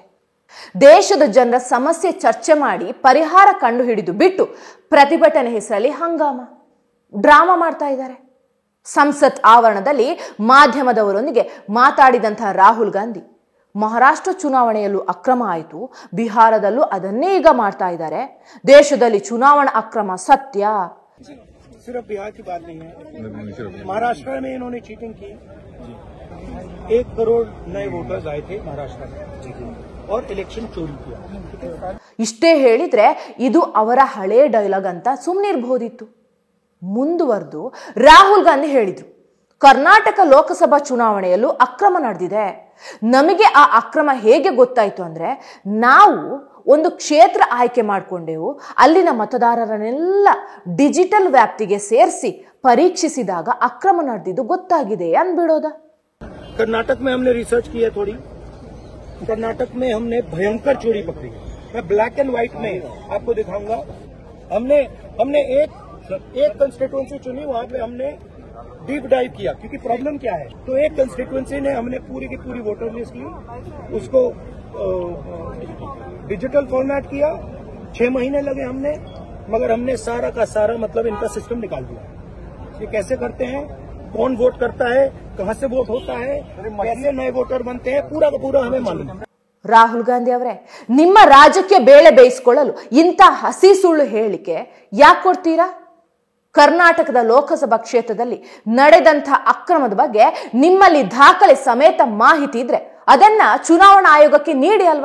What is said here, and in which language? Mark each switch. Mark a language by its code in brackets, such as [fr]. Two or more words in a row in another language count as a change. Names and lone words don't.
[kn] ದೇಶದ ಜನರ ಸಮಸ್ಯೆ ಚರ್ಚೆ ಮಾಡಿ ಪರಿಹಾರ ಕಂಡು ಹಿಡಿದು ಬಿಟ್ಟು ಪ್ರತಿಭಟನೆ ಹೆಸರಲ್ಲಿ ಹಂಗಾಮ ಡ್ರಾಮಾ ಮಾಡ್ತಾ ಇದ್ದಾರೆ. ಸಂಸತ್ ಆವರಣದಲ್ಲಿ ಮಾಧ್ಯಮದವರೊಂದಿಗೆ ಮಾತಾಡಿದಂತಹ ರಾಹುಲ್ ಗಾಂಧಿ, ಮಹಾರಾಷ್ಟ್ರ ಚುನಾವಣೆಯಲ್ಲೂ ಅಕ್ರಮ ಆಯಿತು, ಬಿಹಾರದಲ್ಲೂ ಅದನ್ನೇ ಈಗ ಮಾಡ್ತಾ ಇದ್ದಾರೆ. ದೇಶದಲ್ಲಿ ಚುನಾವಣಾ ಅಕ್ರಮ ಸತ್ಯ. [hi] सिर्फ बिहार की बात नहीं है, महाराष्ट्र में इन्होंने चीटिंग की. 1 करोड़ नए वोटर्स आए थे महाराष्ट्र में और इलेक्शन चोरी किया. [kn] ಇಷ್ಟೇ ಹೇಳಿದ್ರೆ ಇದು ಅವರ ಹಳೆ ಡೈಲಾಗ್ ಅಂತ ಸುಮ್ಮನಿರಬಹುದಿತ್ತು. ಮುಂದುವರೆದು ರಾಹುಲ್ ಗಾಂಧಿ ಹೇಳಿದ್ರು, ಕರ್ನಾಟಕ ಲೋಕಸಭಾ ಚುನಾವಣೆಯಲ್ಲೂ ಅಕ್ರಮ ನಡೆದಿದೆ. ನಮಗೆ ಆ ಅಕ್ರಮ ಹೇಗೆ ಗೊತ್ತಾಯ್ತು ಅಂದ್ರೆ, ನಾವು ಒಂದು ಕ್ಷೇತ್ರ ಆಯ್ಕೆ ಮಾಡಿಕೊಂಡೆವು, ಅಲ್ಲಿನ ಮತದಾರರನ್ನೆಲ್ಲ ಡಿಜಿಟಲ್ ವ್ಯಾಪ್ತಿಗೆ ಸೇರಿಸಿ ಪರೀಕ್ಷಿಸಿದಾಗ ಅಕ್ರಮ ನಡೆದಿದ್ದು ಗೊತ್ತಾಗಿದೆ ಅಂದ್ಬಿಡೋದ? [hi] कर्नाटक में हमने रिसर्च की है थोड़ी. कर्नाटक में हमने भयंकर चोरी पकड़ी है. मैं [en] black and white [hi] में आपको दिखाऊंगा. हमने एक कंस्टिट्यूएंसी चुनी, वहां पे हमने [en] deep dive [hi] किया, क्योंकि प्रॉब्लम क्या है. तो एक कंस्टिट्यूएंसी ने हमने पूरी की पूरी [en] voter list [hi] ली, उसको [en] digital format [hi] किया. 6 महीने लगे हमने, मगर हमने सारा का सारा मतलब इनका सिस्टम निकाल दिया. ये कैसे करते हैं, कौन वोट करता है, कहां से वोट होता है, कैसे नए वोटर बनते हैं, पूरा का पूरा हमें मालूम. [kn] ರಾಹುಲ್ ಗಾಂಧಿ ಅವರೇ, ನಿಮ್ಮ ರಾಜ್ಯಕ್ಕೆ ಬೇಳೆ ಬೇಯಿಸಿಕೊಳ್ಳಲು ಇಂಥ ಹಸಿ ಸುಳ್ಳು ಹೇಳಿಕೆ ಯಾಕೆ ಕೊಡ್ತೀರಾ? ಕರ್ನಾಟಕದ ಲೋಕಸಭಾ ಕ್ಷೇತ್ರದಲ್ಲಿ ನಡೆದಂಥ ಅಕ್ರಮದ ಬಗ್ಗೆ ನಿಮ್ಮಲ್ಲಿ ದಾಖಲೆ ಸಮೇತ ಮಾಹಿತಿ ಇದ್ರೆ ಅದನ್ನ ಚುನಾವಣಾ ಆಯೋಗಕ್ಕೆ ನೀಡಿ ಅಲ್ವಾ?